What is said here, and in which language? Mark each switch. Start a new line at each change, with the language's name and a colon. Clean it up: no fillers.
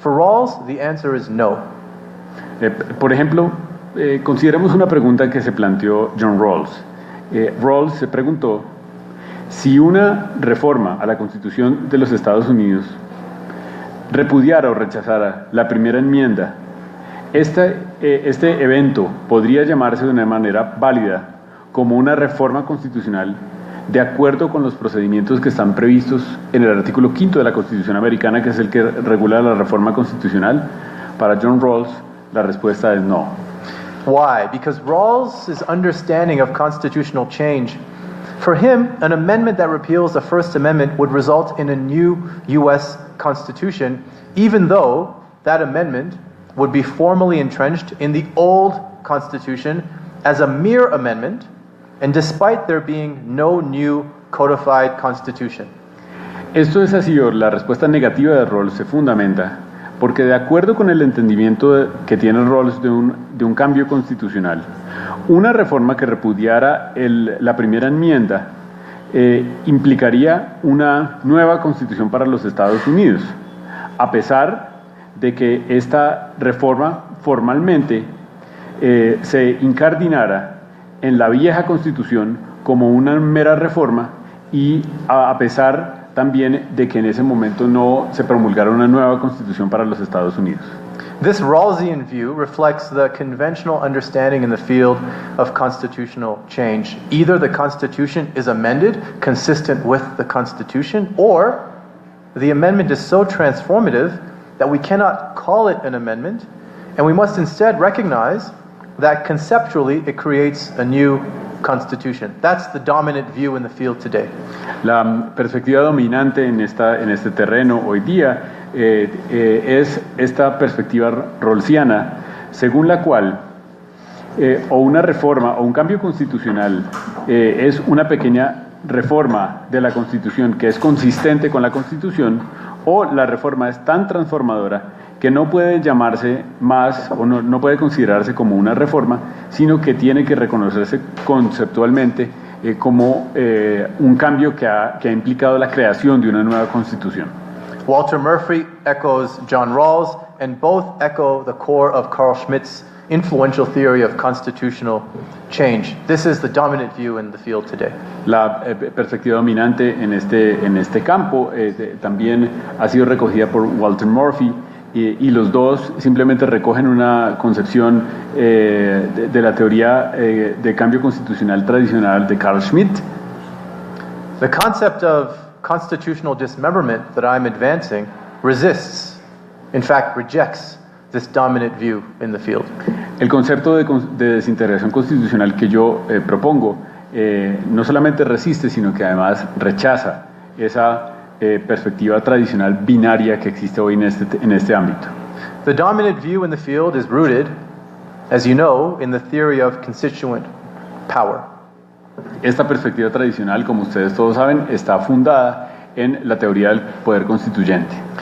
English: For Rawls, the answer is no.
Spanish: Por ejemplo, consideremos una pregunta que se planteó John Rawls. Rawls se preguntó si una reforma a la Constitución de los Estados Unidos repudiara o rechazara la primera enmienda, este evento podría llamarse de una manera válida como una reforma constitucional de acuerdo con los procedimientos que están previstos en el artículo 5 de la Constitución americana, que es el que regula la reforma constitucional. Para John Rawls, la respuesta es no.
English: Why? Because Rawls' understanding of constitutional change, for him, an amendment that repeals the First Amendment would result in a new U.S. Constitution, even though that amendment would be formally entrenched in the old Constitution as a mere amendment, and despite there being no new codified Constitution.
Spanish: Esto es así, la respuesta negativa de Rawls se fundamenta porque de acuerdo con el entendimiento que tiene Rawls de un cambio constitucional, una reforma que repudiara la primera enmienda implicaría una nueva constitución para los Estados Unidos, a pesar de que esta reforma formalmente se incardinara en la vieja Constitución como una mera reforma y a pesar también de que en ese momento no se promulgara una nueva Constitución para los Estados Unidos.
English: This Rawlsian view reflects the conventional understanding in the field of constitutional change. Either the Constitution is amended consistent with the Constitution, or the amendment is so transformative that we cannot call it an amendment, and we must instead recognize that conceptually it creates a new Constitution. That's the dominant view in the field today.
Spanish: La perspectiva dominante en este terreno hoy día es esta perspectiva rawlsiana, según la cual o una reforma o un cambio constitucional es una pequeña reforma de la Constitución que es consistente con la Constitución, o la reforma es tan transformadora que no puede llamarse más o no puede considerarse como una reforma, sino que tiene que reconocerse conceptualmente como un cambio que ha implicado la creación de una nueva Constitución.
English: Walter Murphy echoes John Rawls, and both echo the core of Carl Schmitt's influential theory of constitutional change. This is the dominant view in the field today.
Spanish: La perspectiva dominante en este campo también ha sido recogida por Walter Murphy, y los dos simplemente recogen una concepción de la teoría de cambio constitucional tradicional de Carl Schmitt.
English: The concept of constitutional dismemberment that I'm advancing resists, in fact rejects, this dominant view in the field.
Spanish: El concepto de desintegración constitucional que yo propongo no solamente resiste, sino que además rechaza esa perspectiva tradicional binaria que existe hoy en este ámbito.
English: The dominant view in the field is rooted, as you know, in the theory of constituent power.
Spanish: Esta perspectiva tradicional, como ustedes todos saben, está fundada en la teoría del poder constituyente.